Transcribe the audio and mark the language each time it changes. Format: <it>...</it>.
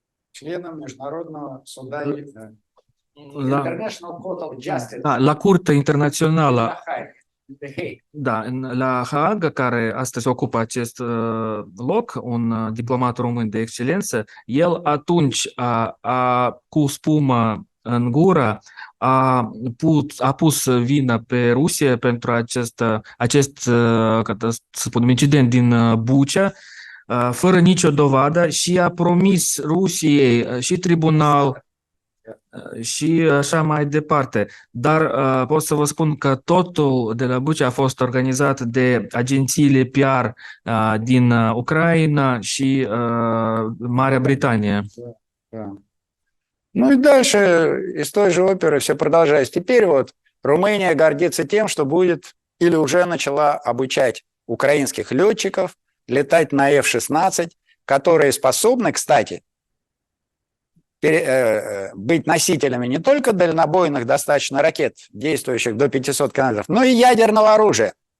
<ru>Членом Международного суда</ru> <en>International Court of Justice.</en> <ro>la Curtea Internațională,</ro> <en>The Hague.</en> <ro>da, la Haga, care astăzi ocupă acest loc, un diplomat român de excelență, el atunci cu spumă în gură a pus vină pe Rusie pentru acest să spunem, incident din Bucea, fără nicio dovadă, și a promis Rusiei și tribunal și așa mai departe. Dar pot să vă spun că totul de la Bucea a fost organizat de agențiile PR din Ucraina și Marea Britanie.</ro> <ru>Да. Ну и дальше из той же оперы все продолжается. Теперь вот Румыния гордится тем, что будет или уже начала обучать украинских летчиков летать на F-16, которые способны, кстати, быть носителями не только дальнобойных достаточно ракет, действующих до 500 километров, но и ядерного оружия.</ru>